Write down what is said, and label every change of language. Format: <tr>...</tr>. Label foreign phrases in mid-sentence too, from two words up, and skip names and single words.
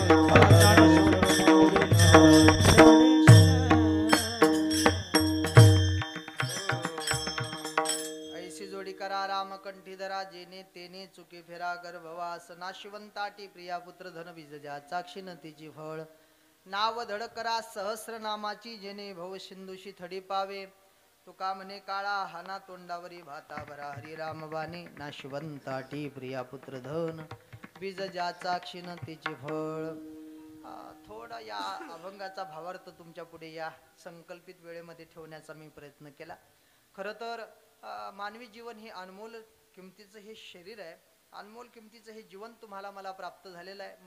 <mr>ऐसी जोडी करा रामकंठीधरा जेने तेने चुके फेरा गर्भवास. नाशिवंताटी प्रिया पुत्र धन बीज ज्याचा क्षीण तेची फळ. नाव धड करा सहस्र नामाची जेने भव सिंधुशी थडी पावे. तुका म्हणे काळा हाना तोंडावरी भाता भरा हरिराम बाणे. नाशिवंताटी प्रिया पुत्र धन बीज ज्याचा क्षीण तेची फळ. थोडा या अभंगाचा भावार्थ तुमच्या पुढे या संकल्पित वेळेमध्ये ठेवण्याचा मी प्रयत्न केला. खरं तर मानवी जीवन हे अनमोल किमतीचं हे शरीर आहे. अनमोल किमतीचं हे जीवन तुम्हाला मला प्राप्त झालेलं आहे.</mr>